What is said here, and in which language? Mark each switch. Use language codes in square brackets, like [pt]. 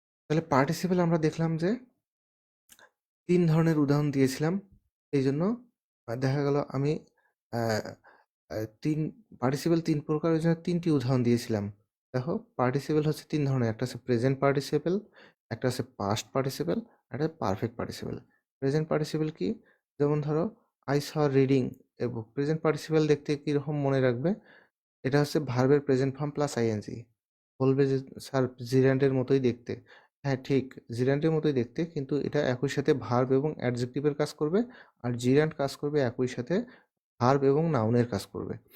[bn] তাহলে পার্টিসিপেল আমরা দেখলাম যে ৩ ধরনের উদাহরণ দিয়েছিলাম। এইজন্য দেখা গেল আমি আ আ ৩ পার্টিসিপেল ৩ প্রকার, ওই জন্য ৩ টি উদাহরণ দিয়েছিলাম। দেখো পার্টিসিপেল হচ্ছে ৩ ধরনের। একটা হচ্ছে প্রেজেন্ট পার্টিসিপেল, একটা হচ্ছে পাস্ট পার্টিসিপেল, একটা পারফেক্ট পার্টিসিপেল। প্রেজেন্ট পার্টিসিপেল কি? যেমন ধরো [en] I saw reading a book। [bn] Present participle দেখতে কিরকম মনে রাখবে? এটা হচ্ছে ভার্বের প্রেজেন্ট ফর্ম প্লাস আইএনজি। বলবে যে স্যার জিরান্ডের মতোই দেখতে। হ্যাঁ ঠিক, জিরান্ডের মতোই দেখতে, কিন্তু এটা একই সাথে ভার্ব এবং অ্যাডজেক্টিভের কাজ করবে, আর জিরান্ড কাজ করবে একই সাথে ভার্ব এবং নাউনের কাজ করবে।